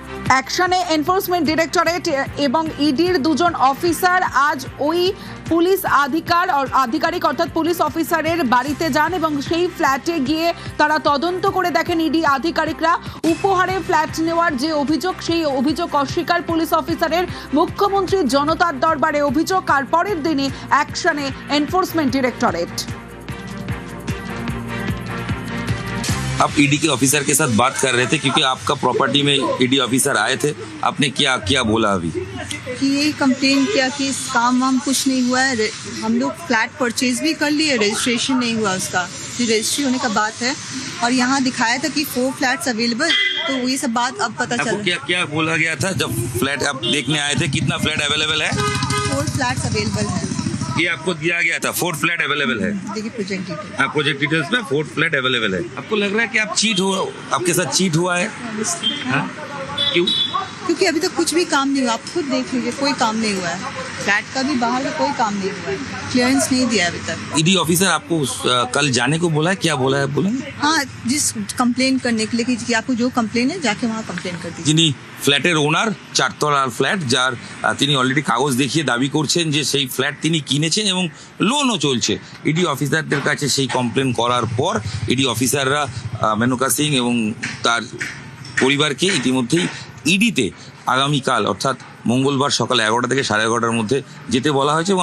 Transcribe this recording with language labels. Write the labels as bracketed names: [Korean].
[Bangla] অ্যাকশনে enforcement directorate এবং ইডির 2 জন অফিসার আজ ওই পুলিশ আধিকারিক অর্থাৎ পুলিশ অফিসারের বাড়িতে যান এবং সেই ফ্ল্যাটে গিয়ে তারা তদন্ত করে দেখেন ইডি আধিকারিকরা উপহারে ফ্ল্যাট নেওয়ার যে অভিযোগ, সেই অভিযোগ অস্বীকার পুলিশ অফিসারের। মুখ্যমন্ত্রীর জনতার দরবারে অভিযোগ আর পরের দিনই অ্যাকশনে এনফোর্সমেন্ট ডিরেক্টরেট। [Hindi] आप ईडी के ऑफिसर के साथ बात कर रहे थे क्योंकि आपका प्रॉपर्टी में ईडी ऑफिसर आए थे, आपने क्या क्या बोला अभी? कि यही कंप्लेन किया कि इस काम वाम कुछ नहीं हुआ है, हम लोग फ्लैट परचेज भी कर लिए, रजिस्ट्रेशन नहीं हुआ उसका, जो रजिस्ट्री होने का बात है, और यहाँ दिखाया था कि 4 फ्लैट्स अवेलेबल, तो ये सब बात अब पता आपको चला। क्या क्या बोला गया था जब फ्लैट आप देखने आए थे? कितना फ्लैट अवेलेबल है? 4 फ्लैट्स अवेलेबल है, ये आपको दिया गया था 4 फ्लैट अवेलेबल है। देखिए प्रोजेक्ट डिटेल। हाँ, प्रोजेक्ट डिटेल्स में 4 फ्लैट अवेलेबल है। आपको लग रहा है कि आप चीट हो, आपके साथ चीट हुआ है? हाँ? क्यों? क्योंकि अभी तक कुछ भी काम नहीं हुआ, आप खुद देख लीजिए, कोई काम नहीं हुआ है, फ्लैट का भी बाहर का कोई काम नहीं हुआ है, क्लियरेंस नहीं दिया अभी तक। ईडी ऑफिसर आपको कल जाने को बोला है, क्या बोला है बोलेंगे? हाँ, जिस कंप्लेन करने के लिए कि आपको जो कंप्लेन है जाके वहाँ कंप्लेन कर दीजिए। [Bangla] যিনি ফ্ল্যাটের ওনার, 4 তলার ফ্ল্যাট, যার তিনি অলরেডি কাগজ দেখিয়ে দাবি করছেন যে সেই ফ্ল্যাট তিনি কিনেছেন এবং লোনও চলছে। ইডি অফিসারদের কাছে সেই কমপ্লেন করার পর ইডি অফিসাররা মেনকা সিং এবং তার পরিবারকে ইতিমধ্যেই ইডিতে আগামীকাল অর্থাৎ মঙ্গলবার সকাল 11টা থেকে 11:30টার মধ্যে যেতে বলা হয়েছে।